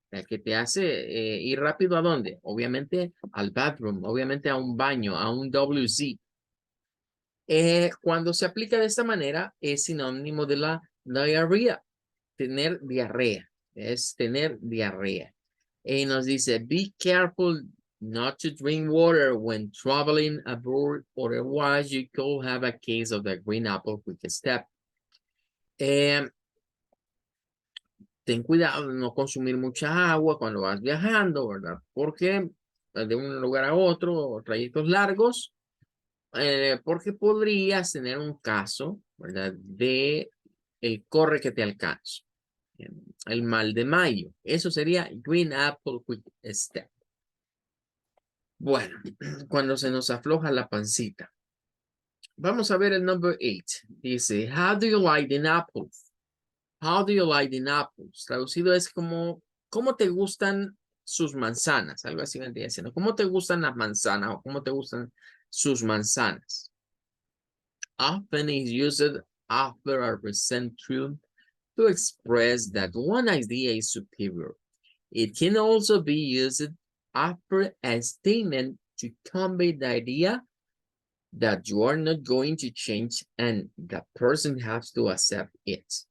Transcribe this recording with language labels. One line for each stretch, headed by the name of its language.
Spanish: Que te hace ir rápido ¿a dónde? Obviamente al bathroom, obviamente a un baño, a un WC. Cuando se aplica de esta manera es sinónimo de la diarrea, tener diarrea, es tener diarrea. Y nos dice,
English: be careful not to drink water when traveling abroad, otherwise you could have a case of the green apple quick step.
Spanish: Eh, Ten cuidado de no consumir mucha agua cuando vas viajando, ¿verdad? Porque de un lugar a otro, trayectos largos, porque podrías tener un caso, ¿verdad? De el corre que te alcanza, eh, el mal de mayo. Eso sería Green Apple Quick Step. Bueno, cuando se nos afloja la pancita. Vamos a ver el number 8. Dice,
English: how do you like the apples? How do you like the apples?
Spanish: Traducido es como, ¿cómo te gustan sus manzanas? Algo así vendría diciendo. ¿Cómo te gustan las manzanas o cómo te gustan sus manzanas?
English: Often is used after a recent truth to express that one idea is superior. It can also be used after a statement to convey the idea that you are not going to change and the person has to accept it.